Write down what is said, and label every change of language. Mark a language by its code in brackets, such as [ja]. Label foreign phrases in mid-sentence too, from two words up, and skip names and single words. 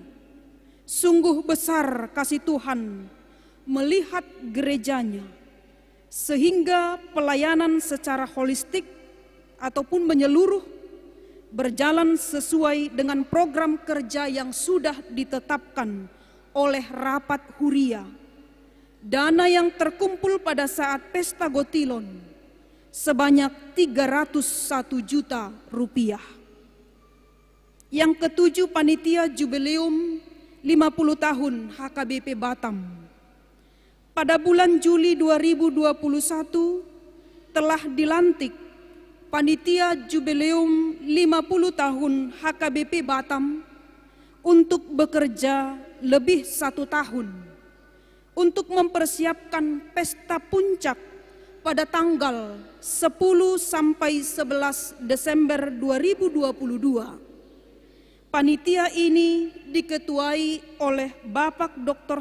[id] Sungguh besar kasih Tuhan melihat gerejanya, sehingga pelayanan secara holistik ataupun menyeluruh berjalan sesuai dengan program kerja yang sudah ditetapkan oleh rapat huria. Dana yang terkumpul pada saat Pesta Gotilon sebanyak Rp301 juta. Yang ketujuh, panitia jubileum 50 tahun HKBP Batam. Pada bulan Juli 2021 telah dilantik panitia jubileum 50 tahun HKBP Batam untuk bekerja lebih 1 tahun untuk mempersiapkan pesta puncak pada tanggal 10 sampai 11 Desember 2022. Panitia ini diketuai oleh Bapak Dr.